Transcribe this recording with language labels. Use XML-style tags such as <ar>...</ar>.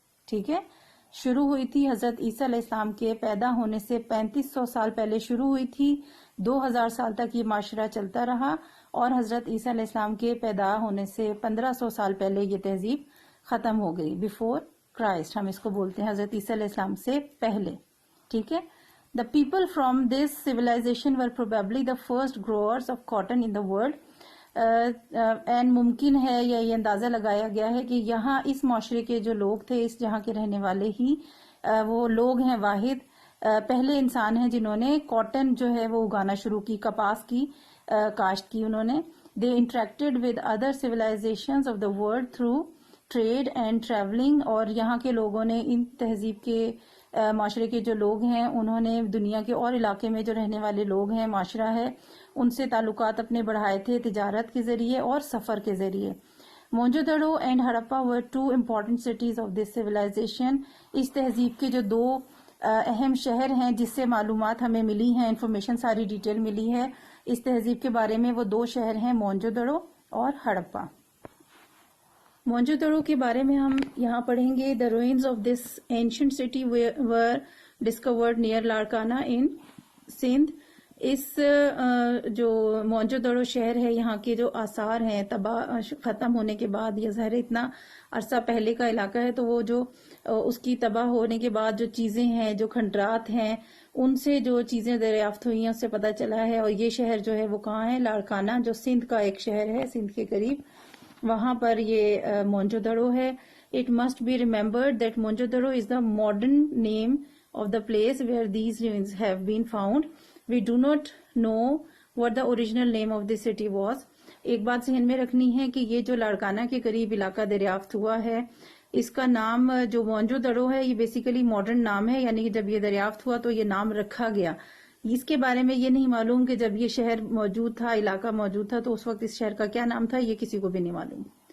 <ur>ٹھیک ہے، شروع ہوئی تھی حضرت عیسیٰ علیہ السلام کے پیدا ہونے سے 3500 سال پہلے شروع ہوئی تھی، 2000 سال تک یہ معاشرہ چلتا رہا اور حضرت عیسیٰ علیہ السلام کے پیدا ہونے سے 1500 سال پہلے یہ تہذیب ختم ہو گئی. بیفور کرائسٹ ہم اس کو بولتے ہیں، حضرت عیسیٰ علیہ السلام سے پہلے. ٹھیک ہے.</ur> <en>The people from this civilization were probably the first growers of cotton in the world.</en> <ur>And ممکن ہے یا یہ اندازہ لگایا گیا ہے کہ یہاں اس معاشرے کے جو لوگ تھے، اس جہاں کے رہنے والے ہی وہ لوگ ہیں واحد پہلے انسان ہیں جنہوں نے کاٹن جو ہے وہ اگانا شروع کی، کپاس کی کاشت کی انہوں نے.</ur> <en>They interacted with other civilizations of the world through trade and traveling.</en> <ur>اور یہاں کے لوگوں نے ان تہذیب کے معاشرے کے جو لوگ ہیں انہوں نے دنیا کے اور علاقے میں جو رہنے والے لوگ ہیں، معاشرہ ہے، ان سے تعلقات اپنے بڑھائے تھے تجارت کے ذریعے اور سفر کے ذریعے.</ur> <en>Mohenjo Daro and Harappa were two important cities of this civilization.</en> <ur>اس تہذیب کے جو دو اہم شہر ہیں جس سے معلومات ہمیں ملی ہیں، انفارمیشن ساری ڈیٹیل ملی ہے اس تہذیب کے بارے میں، وہ دو شہر ہیں مونجو دڑو اور ہڑپا. مونجو دڑو کے بارے میں ہم یہاں پڑھیں گے.</ur> <en>The ruins of this ancient city were discovered near Larkana in Sindh.</en> <ur>اس جو مونجو دڑو شہر ہے یہاں کے جو آثار ہیں تباہ ختم ہونے کے بعد، یہ ظاہر اتنا عرصہ پہلے کا علاقہ ہے تو وہ جو اس کی تباہ ہونے کے بعد جو چیزیں ہیں، جو کھنڈرات ہیں، ان سے جو چیزیں دریافت ہوئی ہیں اس سے پتہ چلا ہے. اور یہ شہر جو ہے وہ کہاں ہے؟ لاڑکانہ، جو سندھ کا ایک شہر ہے، سندھ کے قریب، وہاں پر یہ مونجو دڑو ہے.</ur> <en>It must be remembered that Mohenjo-daro is the modern name of the place where these ruins have been found. We do not know what the original name of this city was.</en> <ur>ایک بات ذہن میں رکھنی ہے کہ یہ جو لاڑکانہ کے قریب علاقہ دریافت ہوا ہے اس کا نام جو مونجو دڑو ہے یہ بیسیکلی ماڈرن نام ہے، یعنی جب یہ دریافت ہوا تو یہ نام رکھا گیا. اس کے بارے میں یہ نہیں معلوم کہ جب یہ شہر موجود تھا، علاقہ موجود تھا، تو اس وقت اس شہر کا کیا نام تھا، یہ کسی کو بھی نہیں معلوم.</ur>